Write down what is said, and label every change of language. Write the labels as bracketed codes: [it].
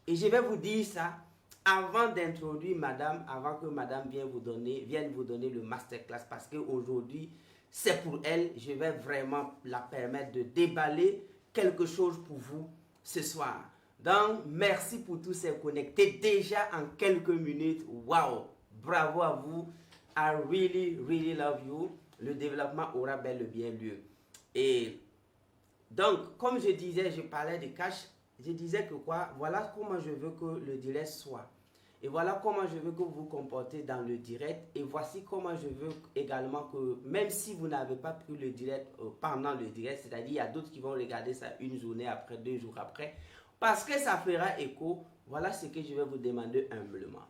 [fr] Et je vais vous dire ça avant d'introduire madame, avant que madame vienne vous donner le masterclass, parce qu'aujourd'hui, c'est pour elle. Je vais vraiment la permettre de déballer quelque chose pour vous ce soir. Donc, merci pour tous ces connectés déjà en quelques minutes. Wow! Bravo à vous. [en] I really, really love you. [fr] Le développement aura bel et bien lieu. Et donc, comme je disais, je parlais de cash. Je disais que quoi? Voilà comment je veux que le direct soit. Et voilà comment je veux que vous vous comportez dans le direct. Et voici comment je veux également que, même si vous n'avez pas pris le direct pendant le direct, c'est-à-dire il y a d'autres qui vont regarder ça une journée après, 2 jours après, parce que ça fera écho, voilà ce que je vais vous demander humblement.